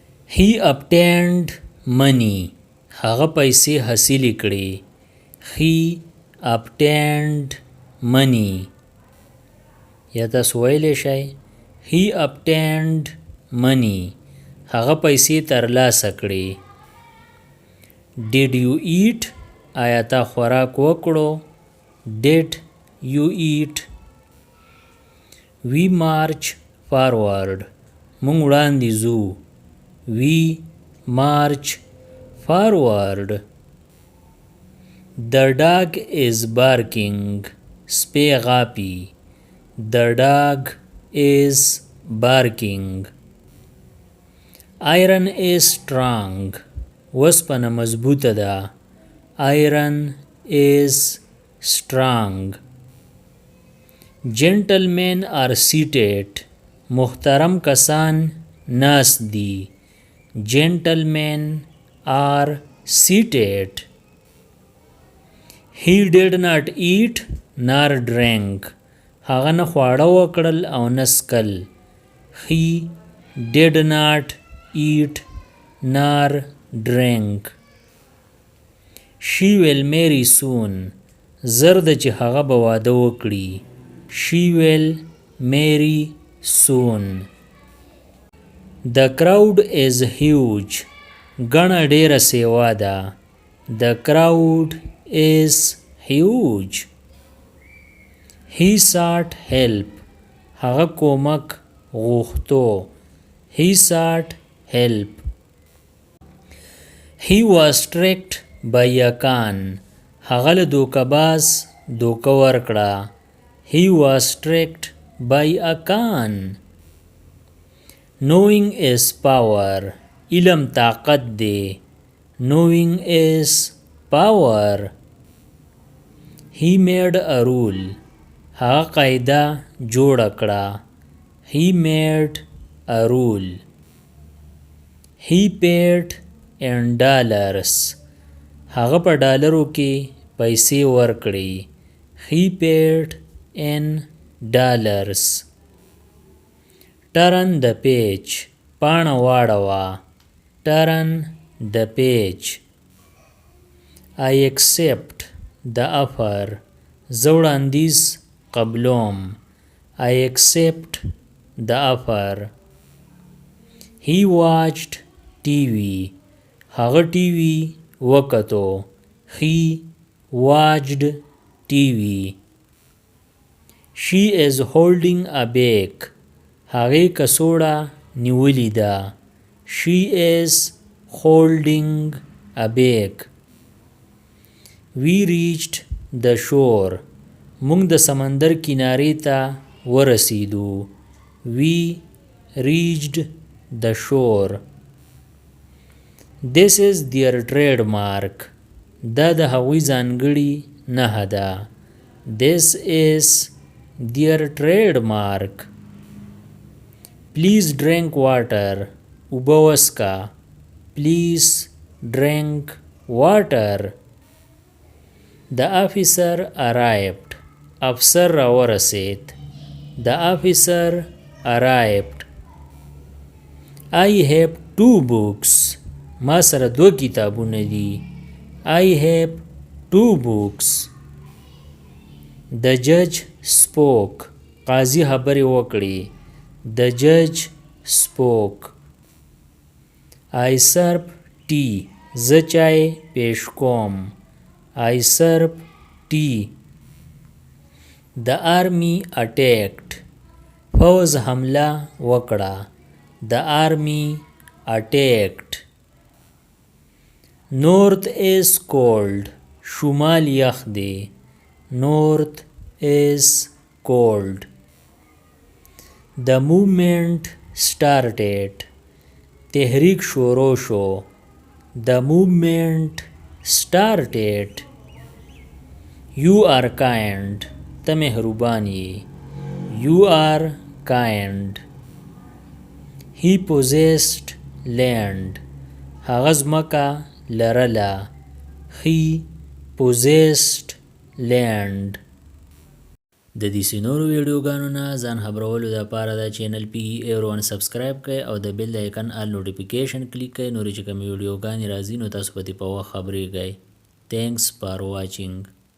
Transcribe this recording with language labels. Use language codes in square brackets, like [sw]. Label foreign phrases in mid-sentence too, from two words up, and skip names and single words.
[en] He obtained money. [ps] هغه پیسې حاصلې کړې. [en] He obtained money. [ps] یا تاسو ویلی شئ [en] He obtained money. [ps] هغه پیسې ترلاسه کړې. [en] Did you eat? [ps] آیا تا خوراک وکړو؟ [en] Did you eat? We march forward. [ps] مونږ وړاندې ځو. [en] We march forward. The dog is barking. [ps] سپی غاپي. [en] The dog is barking. Iron is strong. [ps] وسپنه مضبوطه ده. [en] Iron is strong. Gentlemen are seated. [ps] محترم کسان ناست دي. [en] Gentlemen are seated. He did not eat nor drank. [ps] هغه نه خواړه وکړل او نه څکل. [en] He did not eat nor drink. She will marry soon. [ps] زر ده چې هغه به واده وکړي. [en] She will marry soon. The crowd is huge. [ps] ګڼه ډیره سیوا ده. [en] The crowd is huge. He sought help. [ps] هغه کومک غوښتو. [en] He sought help. He was tricked by a con. [ps] هغه له دوکه‌باز دوکه ورکړه. [en] He was tricked by a con. Knowing is power. [ps] علم طاقت دی. [en] Knowing is power. He made a rule. [ps] هغه قاعده جوړه کړه. [en] He made a rule. He paid in dollars. [ps] هغه په ډالرو کې پیسې ورکړې. [en] He paid in dollars. Turn the page. [ps] پاڼه واړوه. [en] Turn the page. I accept the offer. [ps] زه وړاندیز قبلوم. [en] I accept the offer. He watched TV. [ps] هغه TV وکتو. [en] He watched TV. She is holding a bag. [ps] هغې کڅوړه نیولې ده. [en] She is holding a bag. We reached the shore. [ps] مونږ د سمندر کنارې ته ورسېدو. [en] We reached the shore. This is their trademark. [ps] دا د هغوی ځانګړې نښه ده. [en] This is their trademark. Please drink water. [ps] اوبه وڅښه. [en] Please drink water. The officer arrived. [ps] افسر راورسید. [en] The officer arrived. I have 2 books. [ps] ما سره 2 کتابونه دي. [en] I have 2 books. The judge spoke. [ps] قاضي خبرې وکړې. [en] The judge spoke. I serve tea. [ps] زه چای پیش کوم. [en] I serve tea. The army attacked. [ps] فوز حمله وکړه. [en] The army attacked. North is cold. [ps] شمال یخ دی. [en] North is cold. The movement started. [ps] تحریک شروع شو. [en] The movement started. You are kind. [ps] ته مهربان یې. [en] You are kind. He possessed land. [ps] هغه ځمکه لرله. [en] He possessed land. [ps] د دې نورو ویډیوګانو نه ځان خبرولو لپاره دا چینل PE Air1 سبسکرایب کړئ او د بیل د آیکن [en] all notification [ps] کلیک کړئ، نورې چې کومې ویډیوګانې راځي نو تاسو په دې په وخت خبریږئ. [en] Thanks for watching.